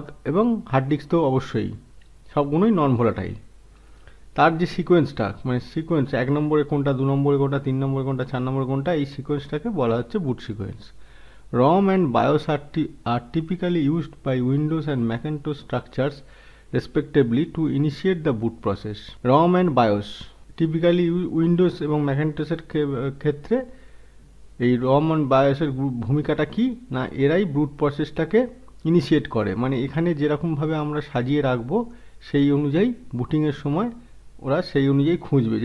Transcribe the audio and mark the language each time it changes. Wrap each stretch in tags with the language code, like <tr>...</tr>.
<bn>এবং hard disk তো অবশ্যই, সবগুলোই নন ভোলাটাইল। তার যে সিকোয়েন্সটা, মানে সিকোয়েন্স 1 নম্বরে কোনটা, 2 নম্বরে কোনটা, 3 নম্বরে কোনটা, 4 নম্বরে কোনটা, এই সিকোয়েন্সটাকে বলা হচ্ছে বুট sequence.</bn> <en>ROM and BIOS are typically used by Windows and Macintosh structures respectively to initiate the boot process. ROM and BIOS typically</en> <bn>Windows এবং ম্যাকিন্টশের ক্ষেত্রে এই ROM and BIOS এর ভূমিকাটা কি না, এরাই বুট প্রসেসটাকে ইনিশিয়েট করে। মানে এখানে যেরকমভাবে আমরা সাজিয়ে রাখবো সেই অনুযায়ী বুটিংয়ের সময় ওরা সেই অনুযায়ী খুঁজবে।</bn>